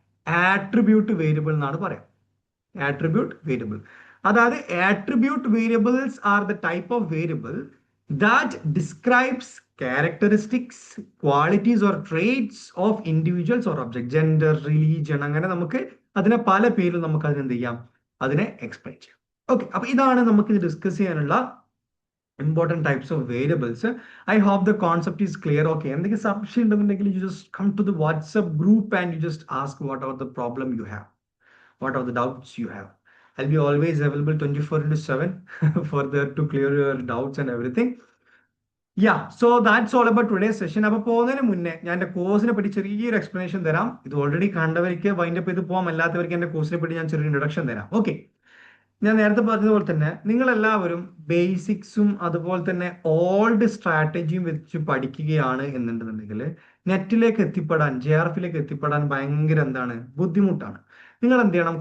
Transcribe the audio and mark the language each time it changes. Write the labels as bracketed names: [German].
[English] attribute variable [Malayalam] എന്നാണ് പറയാം. [English] attribute variable, [Malayalam] അതായത് [English] Attribute variables are the type of variable that describes characteristics, qualities or traits of individuals or object. [Malayalam] Gender, religion, അങ്ങനെ നമുക്ക് അതിനെ പല പേരിൽ നമുക്ക് അതിന് എന്ത് ചെയ്യാം? അതിനെ എക്സ്പ്ലെയിൻ ചെയ്യാം. ഓക്കെ, അപ്പൊ ഇതാണ് നമുക്ക് ഇത് ഡിസ്കസ് ചെയ്യാനുള്ള [English] important types of variables. I hope the concept is clear. Okay, [Malayalam] എന്തെങ്കിലും സംശയം ഉണ്ടെന്നുണ്ടെങ്കിൽ [English] you just come to the WhatsApp group and you just ask whatever the problem you have, what are the doubts you have. I'll be always available 24/7 for the to clear your doubts and everything. Yeah, so that's all about today's session. [Malayalam] അപ്പോൾ പോകുന്നതിന് മുന്നേ ഞാൻ എൻ്റെ കോഴ്സിനെ പറ്റി ചെറിയൊരു explanation തരാം. ഇത് ഓൾറെഡി കണ്ടവർക്ക് വൈൻഡപ്പ് ചെയ്ത് പോകാം, അല്ലാത്തവർക്ക് എൻ്റെ കോഴ്സിനെ പറ്റി ഞാൻ ചെറിയ ഇൻട്രൊഡക്ഷൻ തരാം. ഓക്കെ, ഞാൻ നേരത്തെ പറഞ്ഞതുപോലെ തന്നെ നിങ്ങൾ എല്ലാവരും ബേസിക്സും അതുപോലെ തന്നെ ഓൾഡ് സ്ട്രാറ്റജിയും വെച്ച് പഠിക്കുകയാണ് എന്നുണ്ടെന്നുണ്ടെങ്കിൽ നെറ്റിലേക്ക് എത്തിപ്പെടാൻ, JRFിലേക്ക് എത്തിപ്പെടാൻ ഭയങ്കര എന്താണ് ബുദ്ധിമുട്ടാണ്. നിങ്ങൾ എന്ത് ചെയ്യണം?